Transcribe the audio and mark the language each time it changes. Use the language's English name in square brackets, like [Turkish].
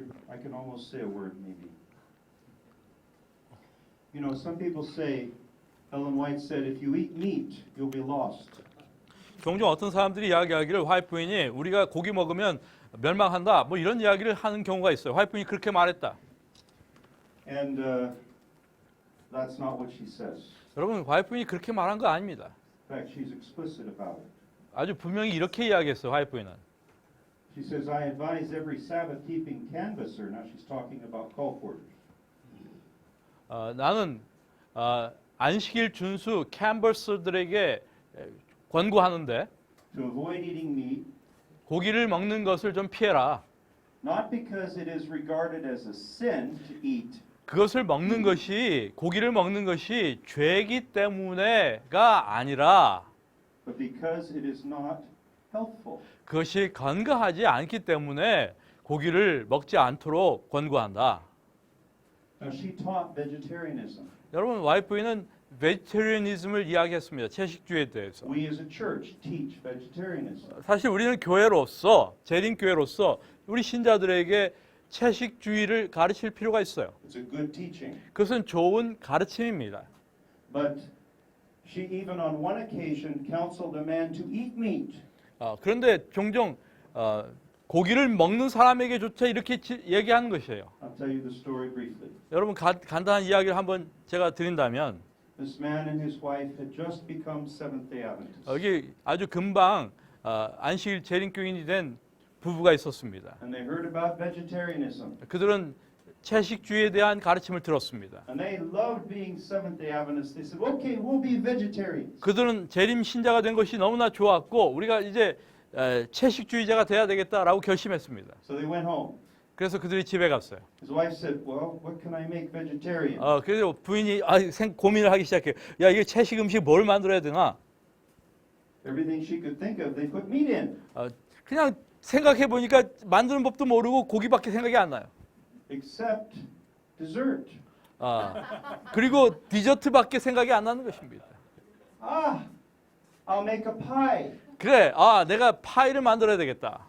[English] I can almost say a word maybe. You know, some people say, Ellen White said, if you eat meat, you'll be lost. [Korean] 종종 어떤 사람들이 이야기하기를 화이트인이 우리가 고기 먹으면 멸망한다 뭐 이런 이야기를 하는 경우가 있어요. 화이트인이 그렇게 말했다. [English] And that's not what she says. [Korean] 여러분 화이트인이 그렇게 말한 거 아닙니다. [English] In fact, she's explicit about it. [Korean] 아주 분명히 이렇게 이야기했어요. 화이트인은. [English] She says, I advise every Sabbath-keeping canvasser. Now she's talking about colporters. [Korean] 나는 안식일 준수 캔버스들에게 권고하는데 [English] To avoid eating meat, [Korean] 고기를 먹는 것을 좀 피해라. [English] not because it is regarded as a sin to eat, [Korean] 그것을 먹는 것이 고기를 먹는 것이 죄이기 때문에가 아니라 [English] but because it is not healthful. [Korean] 그것이 건강하지 않기 때문에 고기를 먹지 않도록 권고한다. [English] Now, she taught vegetarianism. [Korean] 여러분 와이프는 베지테리언이즘을 이야기했습니다. 채식주의에 대해서. [English] We as a church teach vegetarianism. [Korean] 사실 우리는 교회로서 재림교회로서 우리 신자들에게 채식주의를 가르칠 필요가 있어요. [English] It's a good teaching. [Korean] 그것은 좋은 가르침입니다. [English] But she even on one occasion counseled a man to eat meat. [Korean] 그런데 종종 고기를 먹는 사람에게조차 이렇게 얘기하는 것이에요. [English] I'll tell you the story briefly. [Korean] 여러분 간단한 이야기를 한번 제가 드린다면 [English] This man and his wife had just become Seventh-day Adventists. [Korean] 여기 아주 금방 안식일 재림교인이 된 부부가 있었습니다. [English] And they heard about vegetarianism. [Korean] 그들은 채식주의에 대한 가르침을 들었습니다. [English] And they loved being Seventh-day Adventists. They said, okay, we'll be vegetarians. [Korean] 그들은 재림 신자가 된 것이 너무나 좋았고 우리가 이제 채식주의자가 돼야 되겠다라고 결심했습니다. [English] So they went home. [Korean] 그래서 그들이 집에 갔어요. [English] His wife said, well, what can I make vegetarian? [Korean] 그래서 부인이 고민을 하기 시작해요. 야, 이게 채식 음식 뭘 만들어야 되나? [English] Everything she could think of, they put meat in. [Korean] 그냥 생각해 보니까 만드는 법도 모르고 고기밖에 생각이 안 나요. [English] Except dessert. [Korean] 그리고 디저트밖에 생각이 안 나는 것입니다. [English] Ah, I'll make a pie. [Korean] 그래, 내가 파이를 만들어야 되겠다.